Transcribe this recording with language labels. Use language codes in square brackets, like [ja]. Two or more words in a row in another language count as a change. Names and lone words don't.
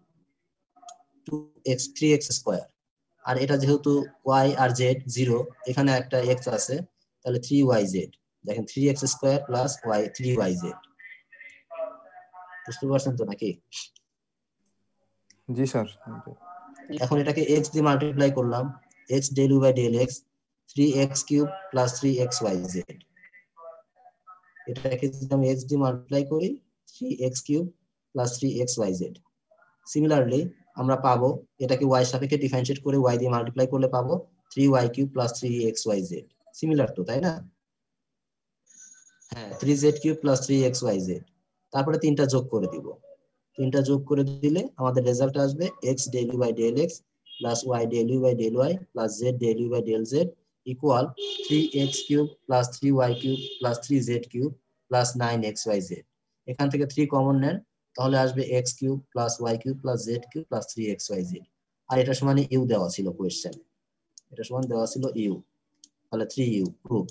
[en] 2x 3x square. [bn] আর এটা যেহেতু y আর z 0, এখানে একটা x আছে, তাহলে 3yz। দেখেন [en] 3x square plus y 3yz. [bn] বুঝতে পারছেন তো নাকি? জি স্যার। এখন এটাকে x দিয়ে মাল্টিপ্লাই করলাম, [en] x del u by del x 3x cube plus 3xyz. [bn] এটাকে যদি আমি x দিয়ে মাল্টিপ্লাই করি [en] 3x cube plus 3xyz. [bn] সিমিলারলি আমরা পাবো এটাকে y সাপেক্ষে ডিফারেন্সিয়েট করে y দিয়ে মাল্টিপ্লাই করলে পাবো [en] 3y cube plus 3xyz. [bn] সিমিলার তো, তাই না? হ্যাঁ, [en] 3z cube plus 3xyz. [bn] তারপরে তিনটা যোগ করে দিব। তিনটা যোগ করে দিলে আমাদের রেজাল্ট আসবে [en] x del u by del x plus y del u by del y plus z del u by del z equal 3x cube plus 3y cube plus 3z cube plus 9xyz. [bn] এখান থেকে 3 কমন নেন, তাহলে আসবে [en] x cube plus y cube plus z cube plus 3xyz. [bn] আর এটা সমান u দেওয়া ছিল কোশ্চেনে, এটা সমান দেওয়া ছিল u, তাহলে [en] 3u proved.